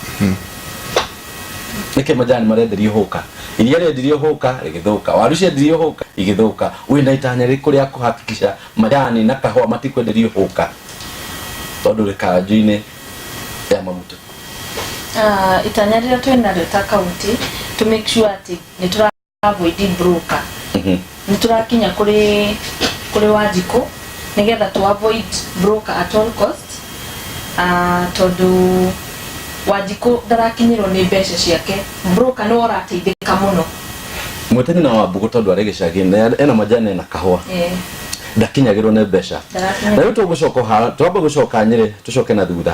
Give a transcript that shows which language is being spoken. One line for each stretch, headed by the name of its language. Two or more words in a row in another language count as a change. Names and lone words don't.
Kikuyu: Nĩkĩ majani marenderio hawker. Iria rendirio hawker igĩthũka. Waru ciendirio hawker igĩthũka. Wĩna itanya rĩkũ rĩa kũhakikisha majani na kahũa matikwenderio hawker. Tondũ rĩkanju-inĩ ya magutu. Itanya rĩrĩa twĩnarĩo ta county
English: to make sure
Kikuyu: atĩ nĩ tũra
English: avoid broker.
Kikuyu: Nĩ tũrakinya kũrĩ Wanjikũ nĩgetha
English: to avoid broker at all cost.
Kikuyu: Tondũ Wanjikũ ndarakinyĩrwo nĩ mbeca ciake. Broker no arateithĩka mũno. Mwetani na Wambũgũ tondũ arĩ gĩcagi ena majani na kahũa. Ndakinyagĩrwo nĩ mbeca. Na rĩu twambe gũcoka Nyeri tũcoke na thutha.